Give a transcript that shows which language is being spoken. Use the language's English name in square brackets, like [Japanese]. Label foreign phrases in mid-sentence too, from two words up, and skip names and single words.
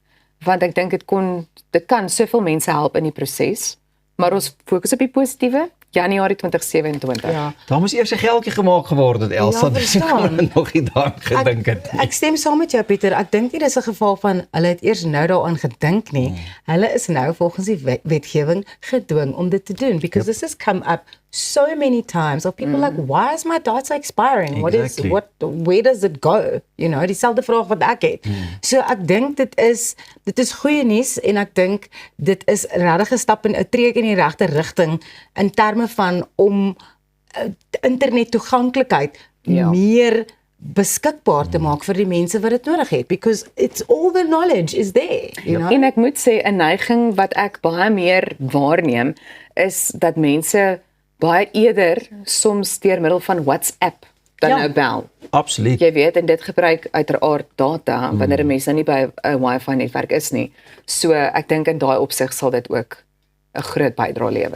[Afrikaans] Want ek dink dit kan soveel mense help in die proses, maar ons fokus op die positiewe, Januarie 2027. Ja. Daar moes eers 'n geldjie gemaak geword het, Elsa, Ja, dis hoekom verstaan. hulle nog nie daaraan gedink het nie. Ek stem saam met jou Pieter. Ek dink nie dis 'n geval van hulle het eers nou daaraan gedink nie. Hulle is nou volgens die wetgewing gedwing om dit te doen [English] because this has come up so many times of people like why is my data expiring? Exactly. Where does it go? You know, [Afrikaans] dieselfde vraag wat ek het. So ek dink dit is goeie nuus en ek dink dit is regtig 'n stap in 'n tree in die regte rigting in terme van om internet toeganklikheid meer beskikbaar te maak vir die mense wat dit nodig het [English] because it's all the knowledge is there, you know. [Afrikaans] En ek moet sê 'n neiging wat ek baie meer waarneem is dat mense baie eerder soms deur middel van WhatsApp dan nou bel. Absoluut. Jy weet, en dit gebruik uiteraard data wanneer 'n mens nou nie by 'n Wi-Fi netwerk is nie. So ek dink in daai opsig sal dit ook 'n groot bydrae lewer.